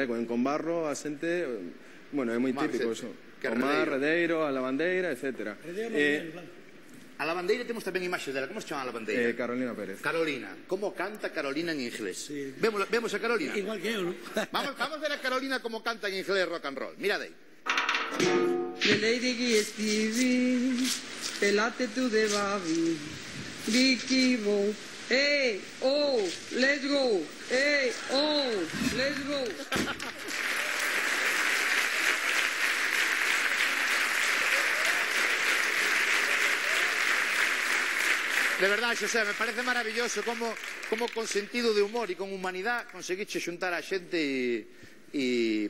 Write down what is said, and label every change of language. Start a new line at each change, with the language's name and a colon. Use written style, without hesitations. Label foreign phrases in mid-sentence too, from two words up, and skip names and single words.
Galician: En Combarro a xente... Bueno, é moi típico eso. O mar, Redeiro, a lavandeira, etc. A lavandeira temos tamén imaxes dela. Como se chama a lavandeira? Carolina Pérez. Carolina. Como canta Carolina en inglés? Vemos a Carolina? Igual que eu, ¿no? Vamos ver a Carolina como canta en inglés
English: rock and roll.
Galician: Mirad aí.
English: The lady Stevie, pelate to the baby, Vicky Bo, hey, oh, let's go, hey, oh, let's go.
Galician: De verdade, Xosé,
Spanish: me parece maravilloso
Galician: como con sentido de humor e con humanidade conseguiche xuntar a xente e...